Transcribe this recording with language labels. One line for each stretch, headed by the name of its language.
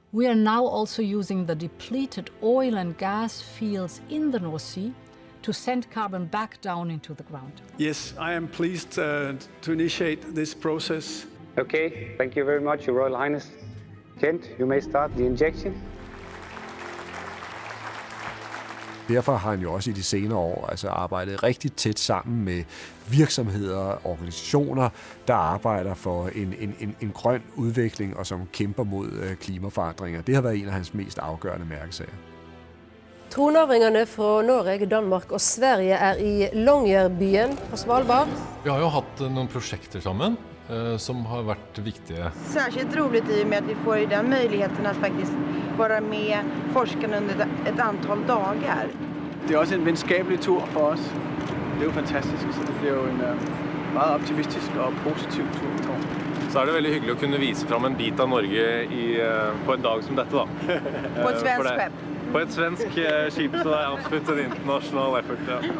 English: We are now also using the depleted oil and gas fields in the North Sea to send carbon back down into the ground. Yes, I am pleased to initiate this process. Okay, thank you very much, Your Royal Highness. Kent, you may start the injection.
Danish: Derfor har han jo også i de senere år arbejdet rigtig tæt sammen med virksomheder og organisationer, der arbejder for en grøn udvikling og som kæmper mod klimaforandringer. Det har været en af hans mest afgørende mærkesager. Tronarvingerne fra Norge, Danmark og Sverige er i Longyearbyen på Svalbard. Vi har jo haft nogle projekter sammen, som har været vigtige.
Swedish: Särskilt roligt i och med att vi får den möjligheten att faktiskt vara med forskarna under ett antal dagar.
Danish: Det er også en venskabelig tur for os. Det er jo fantastisk, så det bliver jo en meget optimistisk og positiv tur, tror jeg.
Norwegian: Så er det veldig hyggelig at kunne vise frem en bit av Norge på en dag som dette, da.
Danish: På et svensk skib. På et svensk skib, så det er absolut en
English: international effort,
Danish: ja.